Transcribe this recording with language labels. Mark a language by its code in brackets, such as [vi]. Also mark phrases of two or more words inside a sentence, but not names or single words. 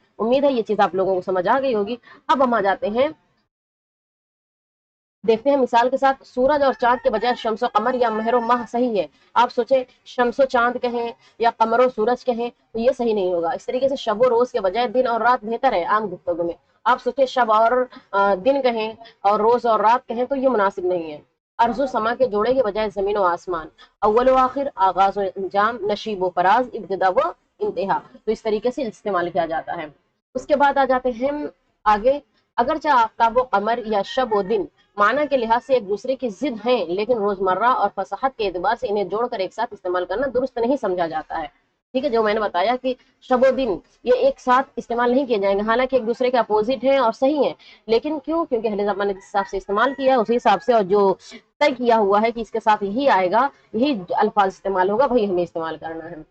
[ur] امید ہے یہ چیز آپ لوگوں کو سمجھ آ گئی ہوگی۔ اب ہم آ جاتے ہیں، دیکھتے ہیں مثال کے ساتھ، سورج اور چاند کے بجائے شمس و قمر یا مہر و ماہ صحیح ہے۔ آپ سوچیں شمس و چاند کہیں یا قمر و سورج کہیں تو یہ صحیح نہیں ہوگا۔ اس طریقے سے شب و روز کے بجائے دن اور رات بہتر ہے عام گفتگو میں۔ آپ سوچیں شب اور دن کہیں اور روز اور رات کہیں تو یہ مناسب نہیں ہے۔ ارض و سما کے جوڑے کے بجائے زمین و آسمان، اول و آخر، آغاز و انجام، نشیب و فراز، ابتدا و انتہا، تو اس طریقے سے استعمال کیا جاتا ہے۔ اس کے بعد آ جاتے ہیں آگے، اگرچہ آفتاب و قمر یا شب و دن معنی کے لحاظ سے ایک دوسرے کی ضد ہیں لیکن روزمرہ اور فصاحت کے اعتبار سے انہیں جوڑ کر ایک ساتھ استعمال کرنا درست نہیں سمجھا جاتا ہے، ٹھیک ہے؟ جو میں نے بتایا کہ شب و دن یہ ایک ساتھ استعمال نہیں کیے جائیں گے، حالانکہ ایک دوسرے کے اپوزٹ ہیں اور صحیح ہیں، لیکن کیوں؟ کیونکہ اہل زبان نے جس حساب سے استعمال کیا ہے اسی حساب سے، اور جو طے کیا ہوا ہے کہ اس کے ساتھ یہی آئے گا، یہی الفاظ استعمال ہوگا، وہی ہمیں استعمال کرنا ہے۔